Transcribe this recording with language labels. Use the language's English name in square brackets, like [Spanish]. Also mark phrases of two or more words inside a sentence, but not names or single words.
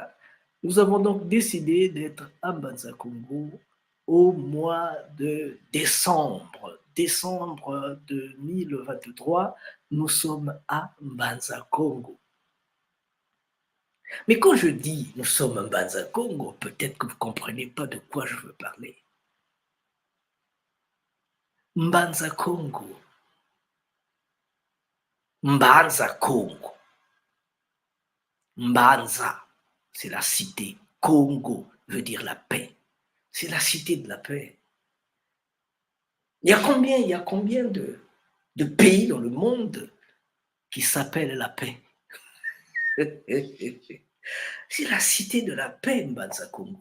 [French] Nous avons donc décidé d'être à Mbanza Congo au mois de décembre. Décembre 2023, nous sommes à Mbanza Congo. Mais quand je dis nous sommes à Mbanza Congo, peut-être que vous ne comprenez pas de quoi je veux parler. Mbanza Congo. Mbanza Congo. Mbanza, c'est la cité. Congo veut dire la paix. C'est la cité de la paix. Il y a combien de pays dans le monde qui s'appellent la paix? C'est la cité de la paix, Mbanza Congo.